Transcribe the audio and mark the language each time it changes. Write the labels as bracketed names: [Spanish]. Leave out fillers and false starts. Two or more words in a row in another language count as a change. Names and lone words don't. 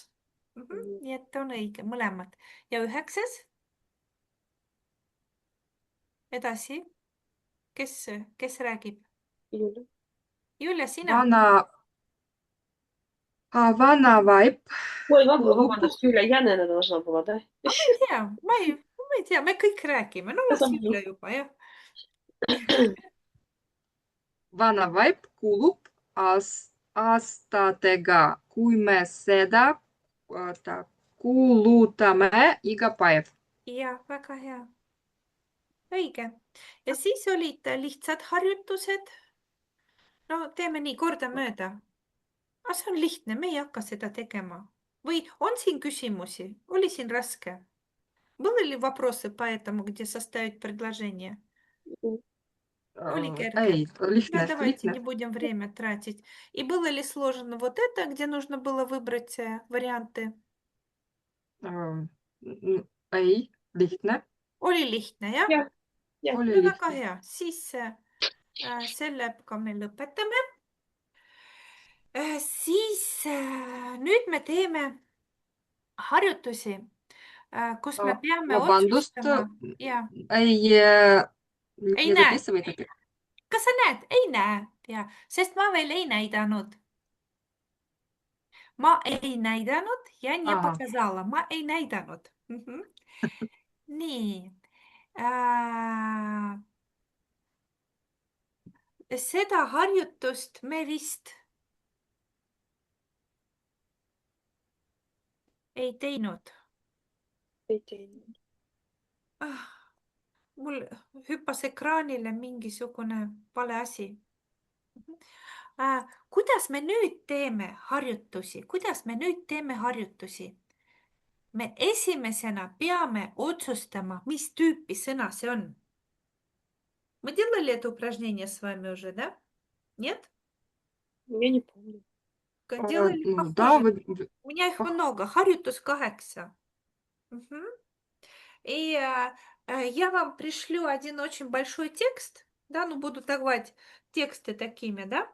[Estonian] Nii et on õige, mõlemad. Ja 9. edasi, kes räägib? [Russian] Юля. [Estonian] Julia, sina? Vana vaip [Russian] Ой, [Estonian] kuulub. vabandust, [Russian] Юля Jänene должна была, да? [Estonian] Ma ei tea, ma ei tea, me kõik räägime. No las Julia juba, jah. Vana vaip kuulub aastatega, kui me seda kuulutame iga päev. Jah, väga hea. Õige. Ja siis olid lihtsad harjutused. No teeme nii kordamööda. Aga see on lihtne, me ei hakka seda tegema. Või on siin küsimusi? Oli siin raske? [Russian] Были ли вопросы по этому, где составить предложение? [Estonian] Oli kerge? Ei, [Russian] Да, [Estonian] lihtne, [Russian] давайте не [Estonian] lihtne. [Russian] будем время тратить. И было ли сложно вот это, где нужно было выбрать варианты? [Estonian] Ei, lihtne. Oli lihtne, jah? Jah, jah. Oli No väga lihtne. hea. Siis sellega me lõpetame. Siis nüüd me teeme harjutusi, kus me peame Vabandust, otsustama. Ja. ei, Ei mida näe. te võtate? Kas sa näed? Ei näe. Ja. Sest ma veel ei näidanud. Ma ei näidanud ja не Aha. [Russian] показала. [Estonian] Ma ei näidanud. Nii. Seda harjutust me vist ei teinud. Ei teinud. Mul hüppas ekraanile mingisugune vale asi. Kuidas me nüüd teeme harjutusi? Kuidas me nüüd teeme harjutusi? Me esimesena peame otsustama, mis tüüpi sõna see on. [Russian] Мы делали это упражнение с вами уже, да? Нет? Я не помню. Делали Ну, да, похоже. У меня их много. Harjutus 8. И я вам пришлю один очень большой текст, да, ну буду давать тексты такими, да.